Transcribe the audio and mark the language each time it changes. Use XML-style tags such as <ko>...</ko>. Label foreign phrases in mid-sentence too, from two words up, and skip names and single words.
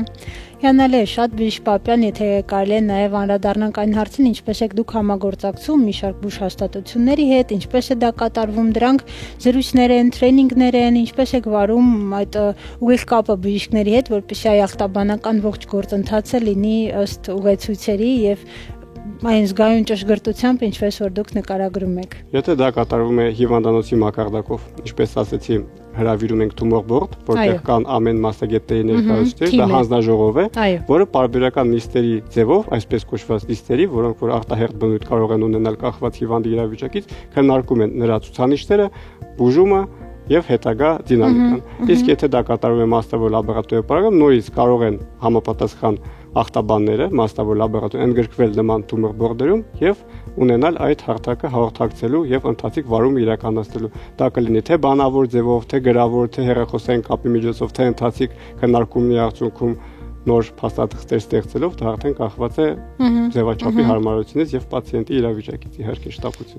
<hy>Հիանալի է, շատ բժիշկ Պապյան, եթե կարելի է նաեւ անդրադառնանք այն հարցին, ինչպես եք դուք համագործակցում մի շարք բուժհաստատությունների հետ, ինչպես է դա կատարվում, դրանք զրույցներ են, տրեյնինգներ են, ինչպես եք վարում այդ ուղիղ կապը բժիշկների հետ, որպեսզի այ ախտաբանական ողջ գործընթացը լինի ըստ ուղեցույցերի եւ այն զգայուն ճշգրտությամբ, ինչպես որ դուք նկարագրում եք։ Եթե դա կատարվում է հիվանդանոցի մակարդակով, ինչպես ասեցի, հրավիրում ենք</hy> <en>tumor board,</en> <hy>որտեղ կան ամեն մասնագետների ներկայացուցիչներ, դա հանձնաժողով է, որը պարբերական նիստերի ձևով, այսպես կոչված նիստերի, որոնք որ արտահերթ բնույթ կարող են ունենալ կախված հիվանդի իրավիճակից, քննարկում են նրա ցուցանիշները, բուժումը եւ հետագա դինամիկան։ Իսկ եթե դա կատարվում է մասնավոր լաբորատորիա պարագայում, նույնիսկ կարող են համապատասխան ախտաբանները մասնավոր լաբորատորիա ընդգրկվել նման</hy> <en>tumor board-</en> <hy>երում եւ ունենալ այդ հարթակը հաղորդակցելու եւ ընթացիկ վարումը իրականացնելու։ Դա կլինի թե բանավոր ձևով, թե գրավոր, թե հեռախոսային կապի միջոցով, թե ընթացիկ քննարկումի արդյունքում նոր փաստաթղթեր ստեղծելով, դա արդեն կախված է ձևաչափի հարմարությունից եւ պացիենտի իրավիճակից, իհարկե շտապությունից։</hy>